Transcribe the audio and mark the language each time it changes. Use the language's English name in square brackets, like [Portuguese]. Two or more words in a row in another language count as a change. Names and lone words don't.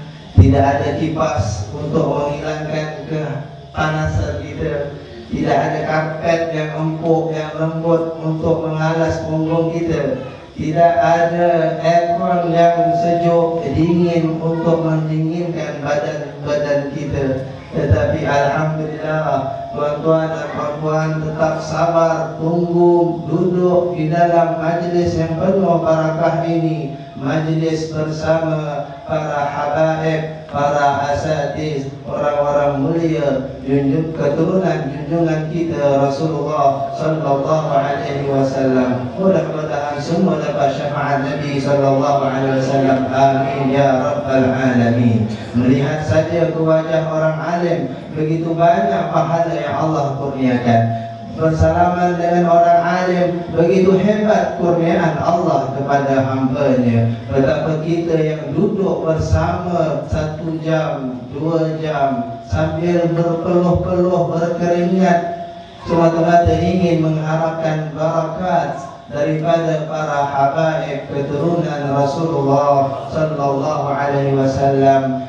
[Malay] Tidak ada kipas untuk menghilangkan kepanasan kita, tidak ada karpet yang empuk, yang lembut untuk mengalas punggung kita, tidak ada aircon yang sejuk dingin untuk mendinginkan badan kita. Tetapi alhamdulillah, tuan-tuan dan puan-puan tetap sabar, tunggu, duduk di dalam majlis yang penuh barakah ini, majlis bersama para habaib, para asatiz, orang-orang mulia, keturunan junjungan kita Rasulullah [Arabic] sallallahu alaihi wasallam. [Malay] Mudah-mudahan semua dapat syafaat Nabi [Arabic] sallallahu alaihi wasallam. Amin ya rabbal alamin. [Malay] Melihat saja ke wajah orang alim, begitu banyak pahala yang Allah kurniakan. Bersalaman dengan orang alim, begitu hebat kurniaan Allah kepada hamba-Nya. Betapa kita yang duduk bersama 1 jam, 2 jam sambil berpeluh-peluh berkeringat, semata-mata ingin mengharapkan barakat, daripada para habaib keturunan Rasulullah [Arabic] sallallahu alaihi wasallam.